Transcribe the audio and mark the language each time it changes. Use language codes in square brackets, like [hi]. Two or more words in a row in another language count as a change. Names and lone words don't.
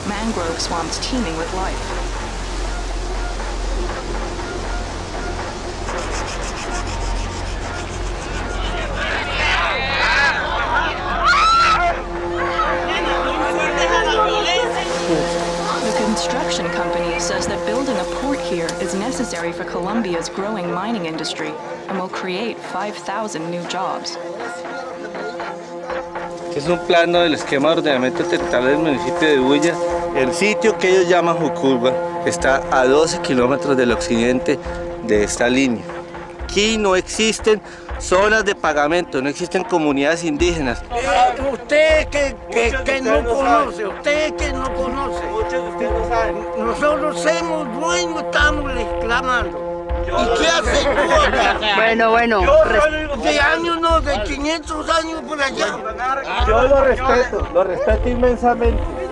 [en] mangrove swamps teeming with life. The construction company says that building a port here is necessary for Colombia's growing mining industry and will create 5,000 new jobs. [es] Es un plano del esquema de ordenamiento territorial del municipio de Bulla. El sitio que ellos llaman Jucurba está a 12 kilómetros del occidente de esta línea. Aquí no existen zonas de pagamento, no existen comunidades indígenas. Usted que no conoce, nosotros somos dueños, estamos reclamando. ¿Y qué hace tú acá? Bueno. De años no, de 500 años por allá. Yo lo respeto inmensamente.